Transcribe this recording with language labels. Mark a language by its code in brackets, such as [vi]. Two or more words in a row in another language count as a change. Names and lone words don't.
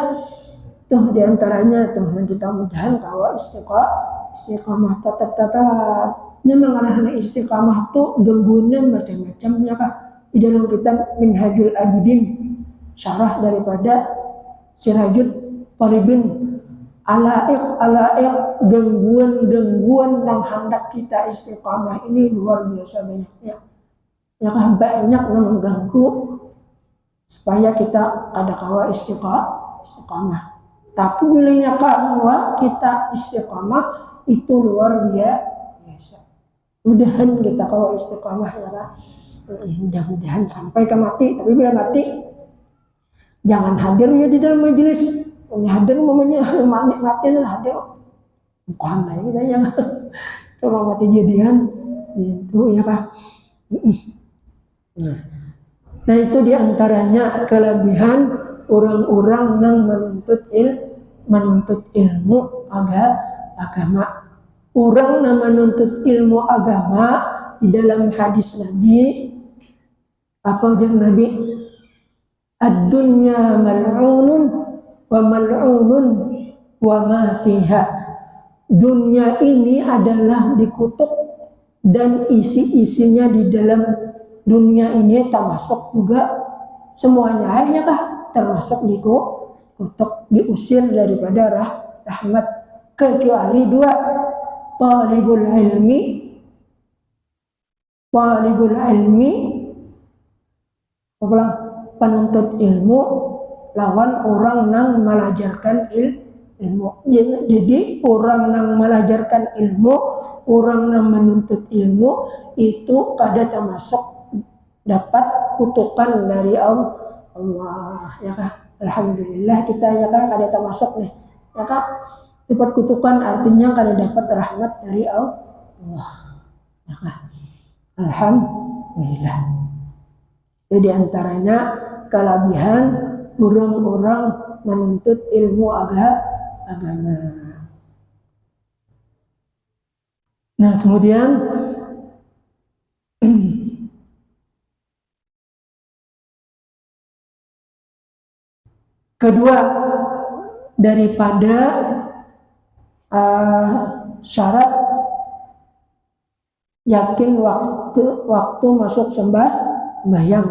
[id] Tuh diantaranya tuh kita mudahan kalau istiqamah tetap nya mengarahkan istiqamah tuh gangguannya macam-macam ya kan. Di dalam kitab Minhajul Abidin, syarah daripada Sirajul Talibin, alaik gangguan yang hendak kita istiqamah ini luar biasa banyaknya. Ya kan, banyak yang mengganggu supaya kita ada kawa istiqamah. Tapi bilanya kawa kita istiqamah itu luar biasa. Mudahan kita kawa istiqamah ya kan. Mudah-mudahan sampai ke mati. Tapi bila mati jangan hadir ya di dalam majelis. Hadir mamanya mati sudah hadir. Bukan lah kita ya. Kalau mati jadian itu ya kan. Nah itu diantaranya kelebihan orang-orang yang menuntut ilmu agama. Orang yang menuntut ilmu agama di dalam hadis Nabi, apa ujar Nabi? [ar] الدنيا ملعون وملعون وما فيها. [id] Dunia ini adalah dikutuk dan isi-isinya di dalam dunia ini termasuk juga semuanya ya kah? Termasuk dikutuk, diusir daripada rahmat, kecuali dua, [ar] طالب العلم [id] penuntut ilmu lawan orang yang melajarkan ilmu. Jadi orang yang melajarkan ilmu, orang yang menuntut ilmu itu kada termasuk dapat kutukan dari Allah ya kah. Alhamdulillah kita ya kah kada termasuk nih ya kah dapat kutukan, artinya kada dapat rahmat dari Allah ya kah. Alhamdulillah. Jadi antaranya kelebihan orang-orang menuntut ilmu agama. Nah kemudian kedua daripada syarat yakin waktu masuk sembahyang.